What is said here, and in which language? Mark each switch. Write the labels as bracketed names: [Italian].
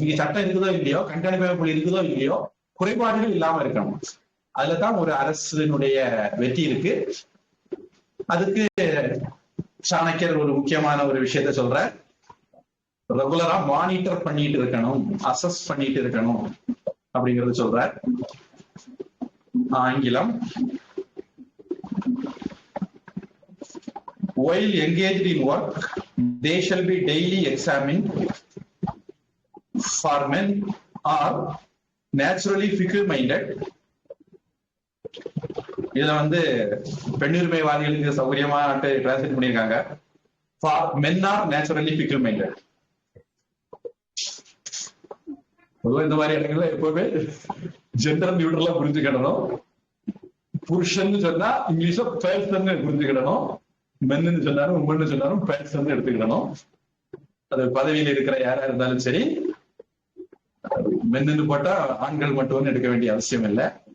[Tamil] இங்க சட்டம் இருக்குதோ இல்லையோ, கண்காணிப்பு அமைப்பு இருக்குதோ இல்லையோ, குறைபாடுகள் இல்லாம இருக்கணும். அதுலதான் ஒரு அரசினுடைய வெற்றி இருக்கு. அதுக்கு சாணக்கியர் ஒரு முக்கியமான ஒரு விஷயத்த சொல்ற, ரெகுலரா மானிட்டர் பண்ணிட்டு இருக்கணும், அசஸ் பண்ணிட்டு இருக்கணும் அப்படிங்கறது சொல்ற. [English] ஆங்கிலம், while engaged in work they shall be daily examined for men are naturally fickle minded. [Tamil] இதுல பெண்ணுரிமைவாதிகளுக்கு சௌகரியமா டிரான்ஸ்லேட் பண்ணிருக்காங்க. [English] for men are naturally fickle minded. [Tamil] பொதுவா இந்த மாதிரி இடங்கள்ல எப்பவுமே ஜெண்டர் நியூட்ரலா புரிஞ்சுக்கணும். புருஷன் சொன்னா இங்கிலீஷ்ல பேர்சன் புரிஞ்சுக்கிடணும், மென்னு சொன்னாலும் உமன்னு சொன்னாலும் பேர்சன் எடுத்துக்கிடணும். அது பதவியில் இருக்கிற யாரா இருந்தாலும் சரி, மென்னு போட்டா ஆண்கள் மட்டும் எடுக்க வேண்டிய அவசியம் இல்லை.